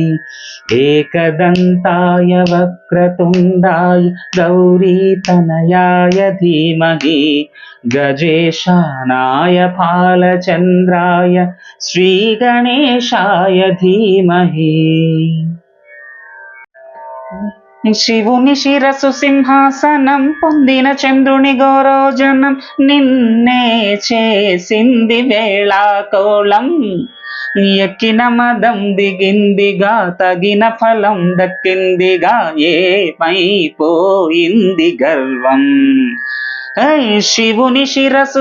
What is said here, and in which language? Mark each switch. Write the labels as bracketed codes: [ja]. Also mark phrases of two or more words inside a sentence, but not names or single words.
[sa] एकदन्ताय वक्रतुण्डाय गौरीतनयाय धीमहि गजेशानाय बालचन्द्राय श्रीगणेशाय धीमहि [te] శివుని శిరసు సింహాసనం పొందిన చంద్రుని గౌరోజనం నిన్నే చేసింది వేళాకోళం ఎక్కిన మదం దిగిందిగా తగిన ఫలం దక్కిందిగా ఏమైపోయింది గర్వం శివుని శిరసు